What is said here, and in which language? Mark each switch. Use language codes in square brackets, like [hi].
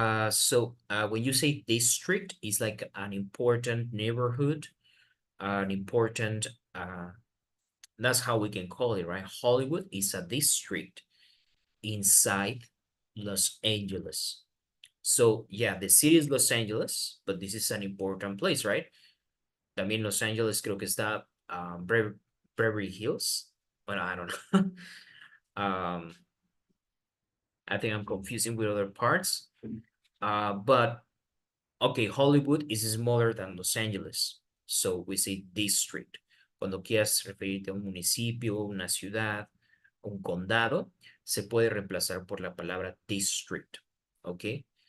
[en] So when you say district, it's like an important neighborhood, an important, that's how we can call it, right? Hollywood is a district inside Los Angeles. So yeah, the city is Los Angeles, but this is an important place, right? [es] También Los Angeles creo que está Beverly Hills, [en] but I don't know. I think I'm confusing with other parts. But okay, Hollywood is smaller than Los Angeles. So we say district. [es] Cuando quieras referirte a un municipio, una ciudad, un condado, se puede reemplazar por la palabra district, okay?